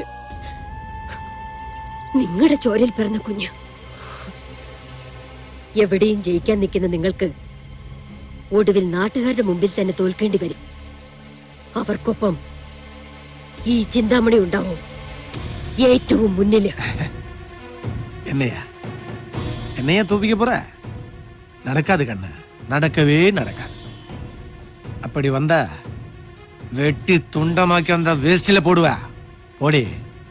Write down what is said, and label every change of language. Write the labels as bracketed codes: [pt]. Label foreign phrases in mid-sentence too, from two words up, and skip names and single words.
[ml] നിങ്ങളുടെ ചോരയിൽ പിറന്ന കുഞ്ഞ്. എവിടെയും ജയിക്കാൻ നിൽക്കുന്ന നിങ്ങൾക്ക് ഒടുവിൽ നാട്ടുകാരുടെ മുമ്പിൽ തന്നെ തോൽക്കേണ്ടി വരും. അവർക്കൊപ്പം ഈ ചിന്താമണി ഉണ്ടാവും ഏറ്റവും മുന്നില്. [ta] என்னையா தூப்பிக்க போற? நடக்காது கண்ணு, நடக்கவே நடக்காது. அப்படி வந்தா வெட்டி துண்டமாக்கி அந்த வேஸ்டில போடுவ. ஓடி.